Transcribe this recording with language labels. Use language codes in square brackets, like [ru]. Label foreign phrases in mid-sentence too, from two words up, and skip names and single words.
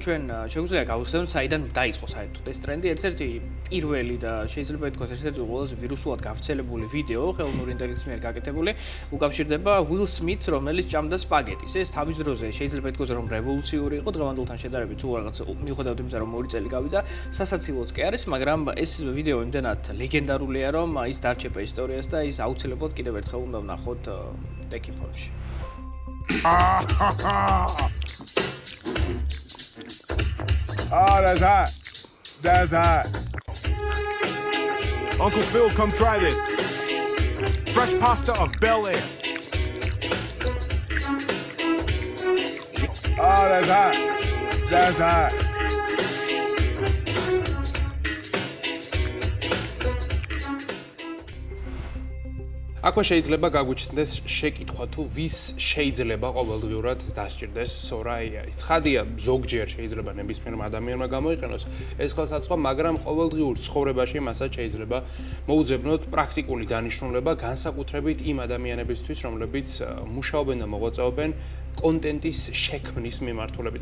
[ka] ჩვენ შეგვიძლია გავიხსენოთ, საიდან დაიწყო საერთოდ ეს ტრენდი. ერთ-ერთი პირველი და შეიძლება ითქვას, ერთ-ერთი ყველაზე ვირუსულად გავრცელებული ვიდეო ხელოვნური ინტელექტის მიერ გაკეთებული უკავშირდება Will Smith-ს, რომელიც ჭამდა სპაგეტის. ეს თავის დროზე შეიძლება ითქვას, რომ რევოლუციური იყო, დღევანდელთან შედარებით სულ რაღაც მიუხედავად იმისა, რომ 2 წელი გავიდა, სასაცილოც კი არის, მაგრამ ეს ვიდეო იმდენად ლეგენდარულია, რომ ის დარჩება ისტორიას და ის აუცილებლად კიდევ ერთხელ უნდა ვნახოთ ტექი ფორმში. [en] That's hot. That's hot. Uncle Phil, come try this. Fresh pasta of Bel Air. That's hot. That's hot. [ka] აქვე შეიძლება გაგვიჩნდეს შეკითხვა თუ ვის შეიძლება ყოველდღიურად დასჭირდეს Sora AI. ცხადია, ზოგჯერ შეიძლება ნებისმიერ ადამიანმა გამოიყენოს ეს ხელსაწყო, მაგრამ ყოველდღიურ ცხოვრებაში მასაც შეიძლება მოუძებნოთ პრაქტიკული დანიშნულება, განსაკუთრებით იმ ადამიანებისთვის, რომლებიც მუშაობენ და მოღვაწეობენ კონტენტის შექმნის მიმართულებით.